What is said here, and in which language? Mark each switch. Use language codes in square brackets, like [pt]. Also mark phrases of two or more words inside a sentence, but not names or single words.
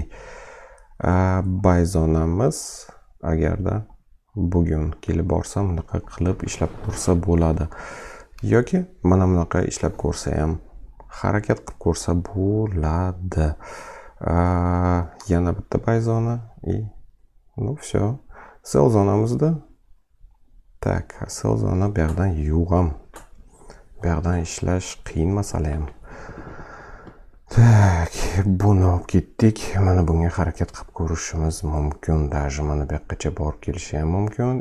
[uz] Buy zonamiz agarda bugun kelib borsam, bunaqa qilib ishlab ko'rsa bo'ladi. Yoki mana bunaqa ishlab ko'rsa ham harakat qilib ko'rsa bo'ladi. Yana bitta buy zona [ru] и ну всё. [uz] Sell zonamizda Tak, asl zona bu yoqdan yo'q. Bu yoqdan ishlash qiyin masala ham. Tak, buni olib ketdik. Mana bunga harakat qilib ko'rishimiz mumkin. Даже mana bu yoqqacha borib kelishi ham mumkin.